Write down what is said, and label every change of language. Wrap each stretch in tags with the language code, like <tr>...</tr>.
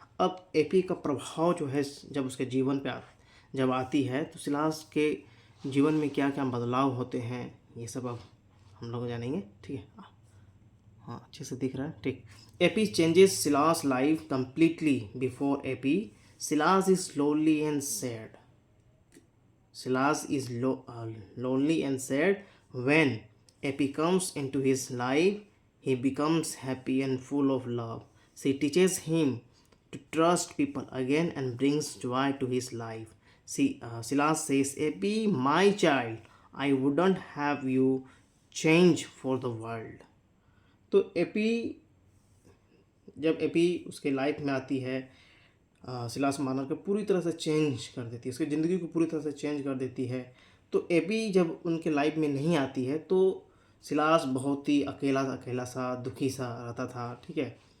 <hi>अब एपी का प्रभाव जो है जब उसके जीवन पे जब आती है तो सिलास के जीवन में क्या क्या बदलाव होते हैं, ये सब अब हम लोग जानेंगे। ठीक है, हाँ अच्छे से दिख रहा है। ठीक,</hi> <en>Eppie changes Silas life completely. Before Eppie Silas is lonely and sad. Silas is lonely and sad. When Epi comes into his life, he becomes happy and full of love. She teaches him to trust people again and brings joy to his life. Silas says, "Epi, my child, I wouldn't have you change for the world."</en> <hi>तो AP जब AP उसके life में आती है, Silas Marner को पूरी तरह से चेंज कर देती है, उसकी ज़िंदगी को पूरी तरह से चेंज कर देती है। तो एपी जब उनके लाइफ में नहीं आती है तो सिलास बहुत ही अकेला अकेला सा दुखी सा रहता था, ठीक है।</hi>